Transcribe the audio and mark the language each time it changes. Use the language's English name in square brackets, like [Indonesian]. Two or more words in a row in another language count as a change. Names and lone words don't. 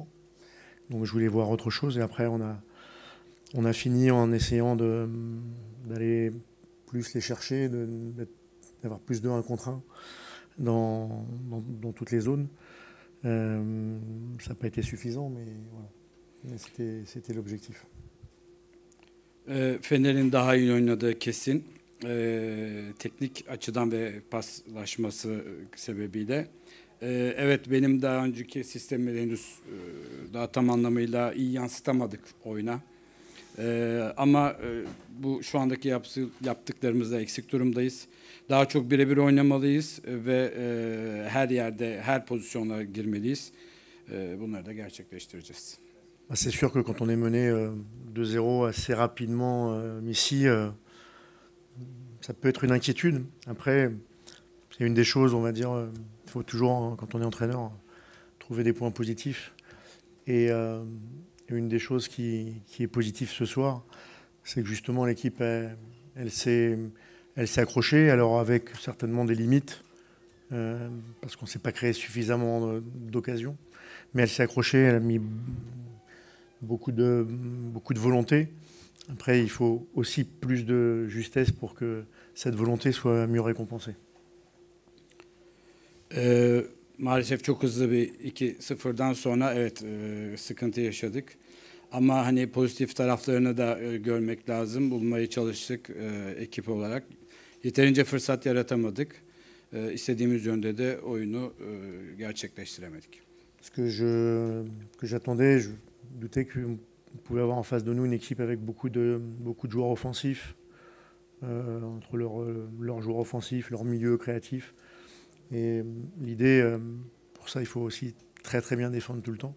[French] Donc je voulais voir autre chose, et après on a fini en essayant d'aller plus les chercher, d'avoir plus de 1 contre 1 dans toutes les zones. Ça n'a pas été suffisant, mais voilà. C'était l'objectif. [Turkish] Fener'in daha iyi oynadığı kesin. Teknik açıdan ve paslaşması sebebiyle. Evet, benim daha önceki sistemi henüz daha tam anlamıyla iyi yansıtamadık oyuna. Ama bu şu andaki yaptıklarımızda eksik durumdayız. Daha çok birebir oynamalıyız ve her yerde, her pozisyona girmeliyiz. Bunları da gerçekleştireceğiz. [French] C'est sûr que quand on est mené 2-0 assez rapidement ici, ça peut être une inquiétude. Après, c'est une des choses, on va dire, il faut toujours, quand on est entraîneur, trouver des points positifs. Et une des choses qui est positive ce soir, c'est que justement l'équipe, elle s'est accrochée, alors avec certainement des limites, parce qu'on ne s'est pas créé suffisamment d'occasions. Mais elle s'est accrochée, elle a mis beaucoup de volonté. Après, il faut aussi plus de justesse pour que cette volonté soit mieux récompensée. [Turkish] Maalesef çok hızlı bir 2-0'dan sonra evet sıkıntı yaşadık. Ama hani pozitif taraflarını da görmek lazım. Bulmaya çalıştık ekip olarak. Yeterince fırsat yaratamadık. İstediğimiz yönde de oyunu gerçekleştiremedik. [French] Ce que j'attendais, je doutais qu'on pouvait avoir en face de nous une équipe avec beaucoup de joueurs offensifs, entre leurs joueurs offensifs, leur milieu créatif. Et l'idée, pour ça, il faut aussi très très bien défendre tout le temps.